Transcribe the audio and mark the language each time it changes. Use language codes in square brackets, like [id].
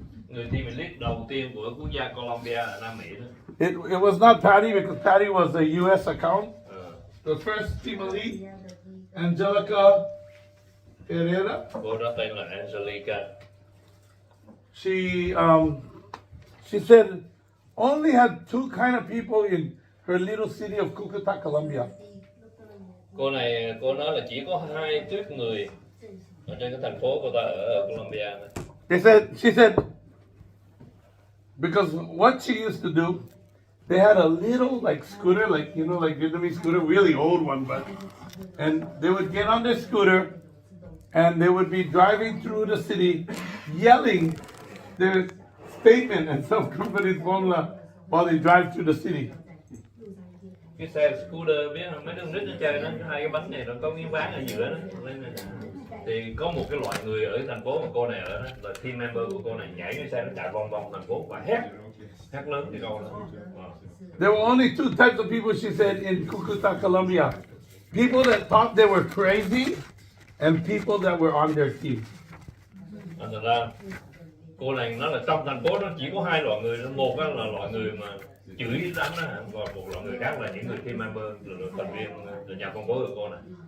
[vi] Người team elite đầu tiên của quốc gia Colombia ở Nam Mỹ đó. [en] It was not Patty because Patty was a U.S. account. The first team elite, Angelica Herrera. [vi] Cô đó tên là Angelica. [en] She said only had 2 kind of people in her little city of Cucuta, Colombia. [vi] Cô nói là chỉ có 2 tuýp người ở trên cái thành phố của ta ở Colombia. [en] She said, because what she used to do, they had a little like scooter, like like Vietnamese scooter, really old one, and they would get on their scooter, and they would be driving through the city, yelling their statement and self-confidence formula while they drive through the city. [vi] Cái xe scooter biết không, mấy đứa nít nó chơi nó, 2 cái bánh này nó có miếng ván ở giữa đó. Thì có một cái loại người ở thành phố mà cô này ở đó, là team member của cô này nhảy cái xe nó chạy vòng vòng thành phố và hét lớn cái câu đó. [en] There were only 2 types of people, she said, in Cucuta, Colombia. People that thought they were crazy and people that were on their team. [vi] Thành ra cô này nói là trong thành phố nó chỉ có 2 loại người, một là loại người mà chửi đánh đó, và một loại người khác là những người team member, là thành viên là nhà con bố của cô này.